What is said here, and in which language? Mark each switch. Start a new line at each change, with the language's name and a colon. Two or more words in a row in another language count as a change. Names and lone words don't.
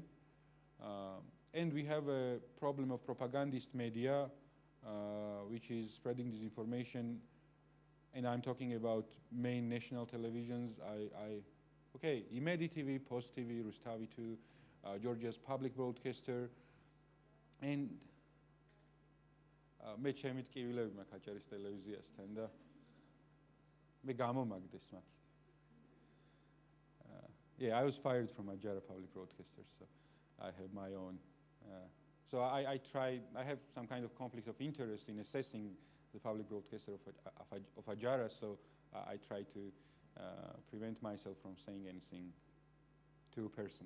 English: And we have a problem of propagandist media, which is spreading disinformation. And I'm talking about main national televisions. Okay, Imedi TV, Post TV, Rustavi 2, Georgia's public broadcaster.
Georgian: And მე ჩემი ტკივილები მაქვს აჭარის ტელევიზიასთან და მე გამომაგდეს მაქით.
English: Yeah, I was fired from Ajara public broadcaster, so I have my own. So I have some kind of conflict of interest in assessing the public broadcaster of Ajara, so I try to prevent myself from saying anything too personal.